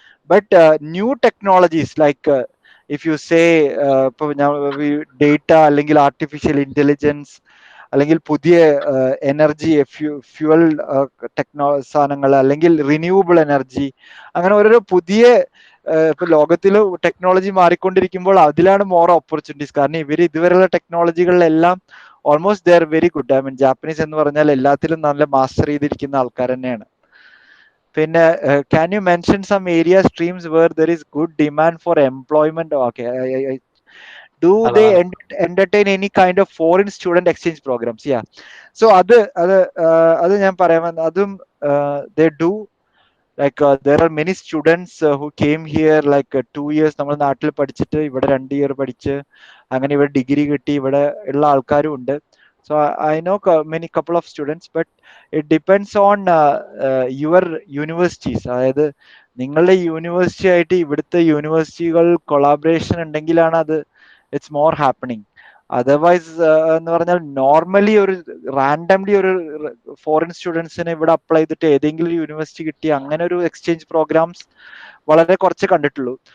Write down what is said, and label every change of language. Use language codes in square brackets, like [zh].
[ml] But new technologies like if you say ഇപ്പൊ data അല്ലെങ്കിൽ artificial intelligence അല്ലെങ്കിൽ പുതിയ എനർജി ഫ്യൂവൽ സാധനങ്ങൾ അല്ലെങ്കിൽ റിന്യൂവബിൾ എനർജി, അങ്ങനെ ഓരോരോ പുതിയ ഇപ്പൊ ലോകത്തിൽ ടെക്നോളജി മാറിക്കൊണ്ടിരിക്കുമ്പോൾ അതിലാണ് മോർ ഓപ്പർച്യൂണിറ്റീസ്. കാരണം ഇതുവരെയുള്ള ടെക്നോളജികളിലെല്ലാം [en] Almost they are very good. [ml] I mean Japanese എന്ന് പറഞ്ഞാൽ എല്ലാത്തിലും നല്ല മാസ്റ്റർ ചെയ്തിരിക്കുന്ന ആൾക്കാർ തന്നെയാണ്. [en] പിന്നെ can you mention some area streams where there is good demand for employment? Okay. Do they entertain any kind of foreign student exchange programs? Yeah. [ml] So അത് ഞാൻ പറയാൻ അതും [en] they do. Like there are many students who came here like 2 years [ml] നമ്മൾ നാട്ടിൽ പഠിച്ചിട്ട് ഇവിടെ 2 year പഠിച്ച് അങ്ങനെ ഇവിടെ ഡിഗ്രി കിട്ടി ഇവിടെ ഉള്ള ആൾക്കാരും ഉണ്ട്. [en] So I know many couple of students, but it depends on your universities. [ml] അതായത് നിങ്ങളുടെ യൂണിവേഴ്സിറ്റി ആയിട്ട് ഇവിടുത്തെ യൂണിവേഴ്സിറ്റികൾ കൊളാബറേഷൻ ഉണ്ടെങ്കിലാണ് അത് [en] it's more happening. [ml] അതർവൈസ് എന്ന് പറഞ്ഞാൽ നോർമലി ഒരു റാൻഡംലി ഒരു ഫോറിൻ സ്റ്റുഡൻസിനെ ഇവിടെ അപ്ലൈ ചെയ്തിട്ട് ഏതെങ്കിലും ഒരു യൂണിവേഴ്സിറ്റി കിട്ടി അങ്ങനെ ഒരു എക്സ്ചേഞ്ച് പ്രോഗ്രാംസ് വളരെ കുറച്ച് കണ്ടിട്ടുള്ളൂ.